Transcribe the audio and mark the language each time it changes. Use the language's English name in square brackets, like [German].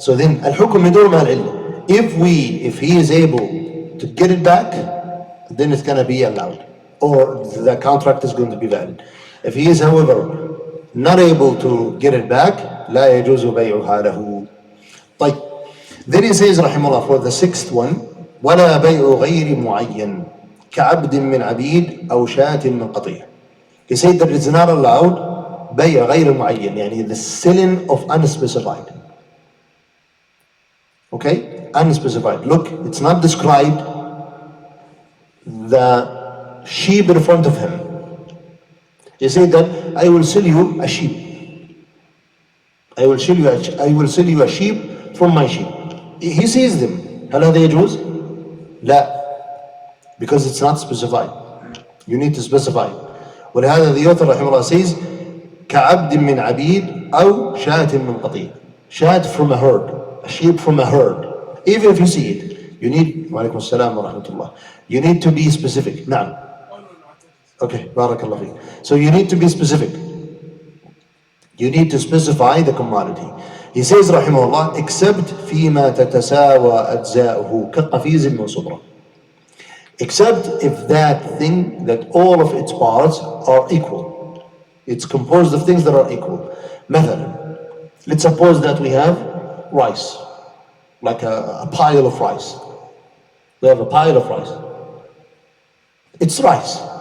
[English] So then [Arabic] al-hukm yadur ma al-ilm. [English] If he is able to get it back, then it's gonna be allowed. or the contract is going to be valid. If he is, however, not able to get it back, [Arabic] لا يجوز بيعها له. طيب. [English] Then he says, [Arabic] رحمه الله, [English] for the sixth one, [Arabic] ولا بيع غير معين كعبد من عبيد أو شاة من قطيع. [English] He said that it's not allowed [Arabic] بيع غير معين, [English] يعني the selling of unspecified. Okay? Unspecified. Look, it's not described the sheep in front of him. He said that I will sell you a sheep. I will sell you a sheep from my sheep. He sees them. [Arabic] هل هذا يجوز؟ لا. [English] Because it's not specified. You need to specify. [Arabic] ولهذا [English] the author [Arabic] رحمه الله says كعبد من عبيد أو شاة من قطيع. [English] Shat from a herd. A sheep from a herd. Even if you see it, you need, [Arabic] وعليكم السلام ورحمة الله, [English] you need to be specific. [Arabic] نعم. Okay, بارك الله فيك. [English] So you need to be specific. You need to specify the commodity. He says [Arabic] رحمه الله except فيما تتساوى أجزاؤه كقفيز من صبرة. [English] Except if that thing, that all of its parts are equal. It's composed of things that are equal. مثلا, let's suppose that we have rice, like a pile of rice. We have a pile of rice. It's rice.